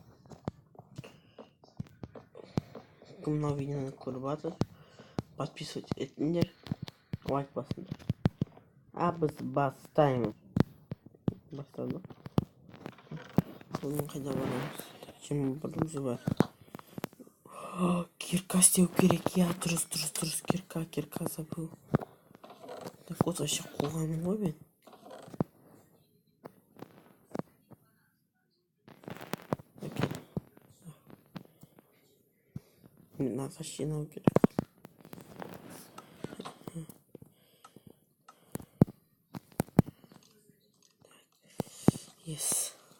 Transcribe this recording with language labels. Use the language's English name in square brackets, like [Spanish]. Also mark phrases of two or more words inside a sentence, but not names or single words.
[Kazakh] Кім мынау видеоны көріп жатыр, подписывать етіңдер, лайк басыңдар. Біз бастаймыз. Бастадық. Бүгін қайда барамыз? 21 бар. Кирка істеу керек. Дұрыс. [Russian] Кирка забыл. Так вот вообще [Kazakh] қуғаным ғой мен. Надо жинау керек. [English] Yes.